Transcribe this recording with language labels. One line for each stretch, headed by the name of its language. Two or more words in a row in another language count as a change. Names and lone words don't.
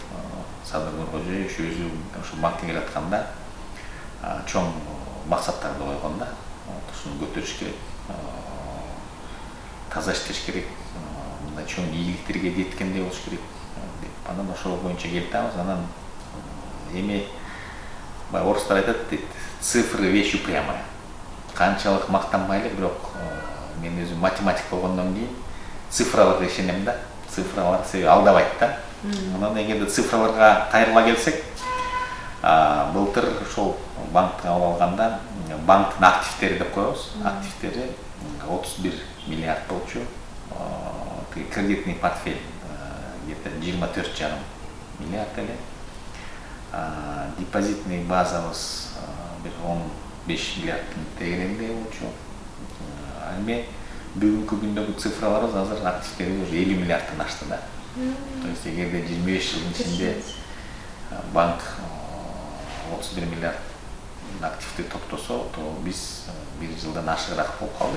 Kyrgyz: Садыр Нуркожоевич өзү ошо банкка келатканда чоң максаттарды койгон да. Ушуну көтөрүш керек, таза иштеш керек, мындай чоң ийгиликтерге жеткендей болуш керек деп. Анан ошол боюнча келип атабыз. Анан эми баягы орустар айтат дейт,
Russian: цифры вещь упрямая.
Kyrgyz: Канчалык мактанбайлы, бирок мен өзүм математик болгондон кийин цифраларга ишенем да. Цифралар себеби алдабайт да. Анан эгерде цифраларга кайрыла келсек, былтыр ошол банкты алып алганда банктын активтери деп коебуз. Активтери 31 миллиард болчу.
Russian: Кредитный портфель где-то 24,5 миллиард эле.
Kyrgyz: Депозитный базабыз бир 15 миллиардтын тегерегинде болчу. Эми бүгүнкү күндөгү цифраларыбыз азыр активтери уже 50 миллиардтан ашты да.
Russian: То есть
Kyrgyz: эгерде 25 жылдын ичинде банк 31 миллиард активти топтосо, то биз бир жылдан ашыгыраак болуп калды.